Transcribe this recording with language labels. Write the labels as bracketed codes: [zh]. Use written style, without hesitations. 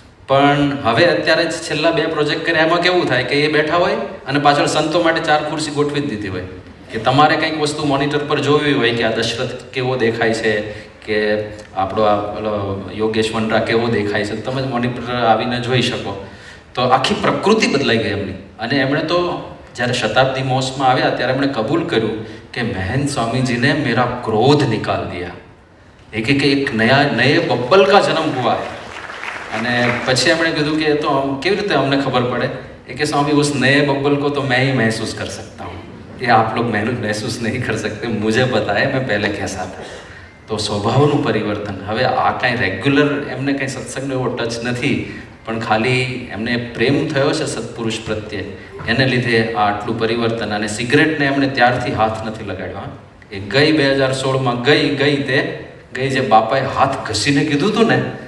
[gu] પણ હવે અત્યારે જ છેલ્લા 2 પ્રોજેક્ટ કર્યા એમાં કેવું થાય કે એ બેઠા હોય અને પાછળ સંતો માટે 4 ખુરશી ગોઠવી જ દીધી હોય કે તમારે કંઈક વસ્તુ મોનિટર પર જોવી હોય કે આ દશરથ કેવો દેખાય છે કે આપણો આ યોગેશ વનરા કેવો દેખાય છે, તમે મોનિટર આવીને જોઈ શકો. તો આખી પ્રકૃતિ બદલાઈ ગઈ એમની. અને એમણે તો જ્યારે શતાબ્દી મહોત્સવમાં આવ્યા ત્યારે એમણે કબૂલ કર્યું કે [hi] મહેંત સ્વામીજીને મેરા ક્રોધ નિકાલ દિયા. એક નए बब्बल का जन्म हुआ है. [gu] અને પછી એમણે કીધું કે તો કેવી રીતે અમને ખબર પડે? એ કે [hi] स्वामी उस नए बब्बल को तो मैं ही महसूस कर सकता हूँ, ये आप लोग महसूस नहीं कर सकते, मुझे पता है मैं पहले कैसा था. [gu] તો સ્વભાવનું પરિવર્તન. હવે આ કાંઈ રેગ્યુલર એમને કંઈ સત્સંગનો એવો ટચ નથી, પણ ખાલી એમને પ્રેમ થયો છે સત્પુરુષ પ્રત્યે, એને લીધે આ આટલું પરિવર્તન. અને સિગરેટને એમણે ત્યારથી હાથ નથી લગાડ્યો. એ ગઈ 2016માં ગઈ જે બાપાએ હાથ ઘસીને કીધું હતું ને.